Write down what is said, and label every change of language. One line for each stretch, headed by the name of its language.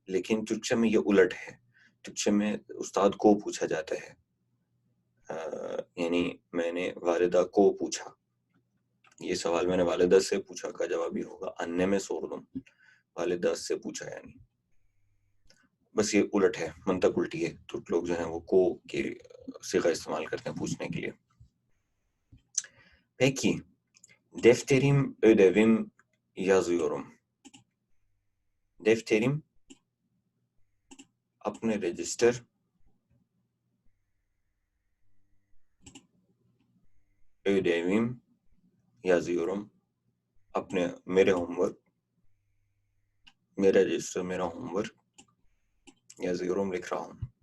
Urdu: لیکن ترکشے میں یہ الٹ ہے. ترکشے میں استاد کو پوچھا جاتا ہے، یعنی میں نے والدہ کو پوچھا. یہ سوال میں نے والدہ سے پوچھا کا جواب ہی ہوگا. انے میں سوردم، والدہ سے پوچھا. یعنی بس یہ الٹ ہے، منطق الٹی ہے. ترک لوگ جو ہیں وہ کو کے صیغہ استعمال کرتے ہیں پوچھنے کے لیے.
Turkish: Peki, defterim ödevim yazıyorum.
Urdu: Defterim اپنے رجسٹر،
Turkish: ödevim yazıyorum
Urdu: اپنے میرے ہوم ورک، میرا رجسٹر میرا ہوم ورک، yazıyorum لکھ رہا ہوں.